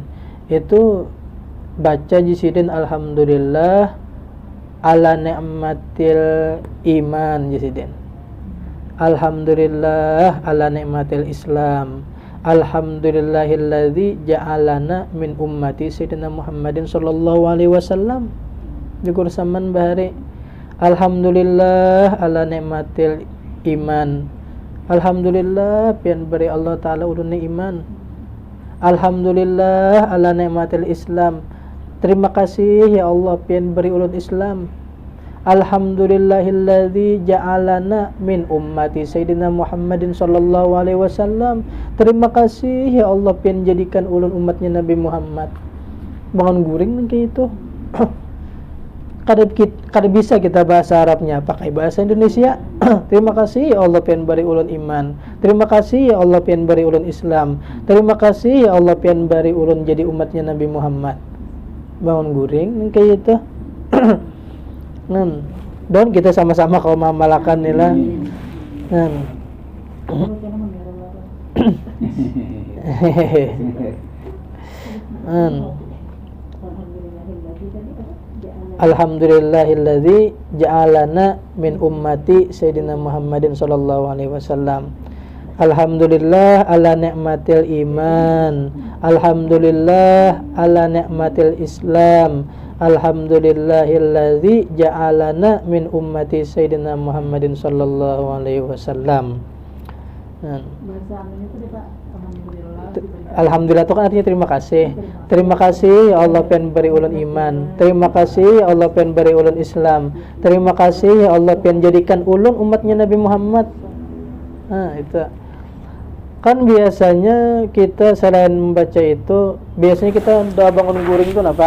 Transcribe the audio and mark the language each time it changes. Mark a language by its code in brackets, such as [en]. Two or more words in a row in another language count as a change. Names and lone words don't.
[bjn] Itu baca jesiden [ar] الحمد لله على نعمة الإيمان [bjn] jesiden. [ar] الحمد لله على نعمة الإسلام. الحمد لله الذي جعلنا من أمة سيدنا محمد صلى الله عليه وسلم. [bjn] Syukur saman bahari. [ar] الحمد لله على نعمة الإيمان. [bjn] Alhamdulillah pian beri Allah Ta'ala ulun iman. [ar] الحمد لله على نعمة الإسلام. [bjn] Terima kasih [ar] يا الله [bjn] pian beri ulun Islam. [ar] الحمد لله الذي جعلنا من أمة سيدنا محمد صلى الله عليه وسلم. [bjn] Terima kasih [ar] يا الله [bjn] pian jadikan ulun umatnya Nabi Muhammad. Bangun guring kayak itu. Kada bisa kita bahasa Arabnya, pakai bahasa Indonesia. Terima kasih [ar] يا الله [bjn] pian bari ulun iman. Terima kasih [ar] يا الله [bjn] pian bari ulun Islam. Terima kasih [ar] يا الله [bjn] pian bari ulun jadi umatnya Nabi Muhammad. Bangun guring kayak itu. Dan kita sama-sama kaum malakan nila. [ar] الحمد لله الذي جعلنا من أمة سيدنا محمد صلى الله عليه وسلم. الحمد لله على نعمة الإيمان. الحمد لله على نعمة الإسلام. الحمد لله الذي جعلنا من أمة سيدنا محمد صلى الله عليه وسلم. [bjn] Bahasa Arabnya itu Pak, alhamdulillah. Alhamdulillah itu kan artinya terima kasih. Terima kasih [ar] يا الله [bjn] pian beri ulun iman. Terima kasih [ar] يا الله [bjn] pian beri ulun Islam. Terima kasih [ar] يا الله [bjn] pian jadikan ulun umatnya Nabi Muhammad. Nah, itu. Kan biasanya kita selain membaca itu, biasanya kita doa bangun guring itu apa?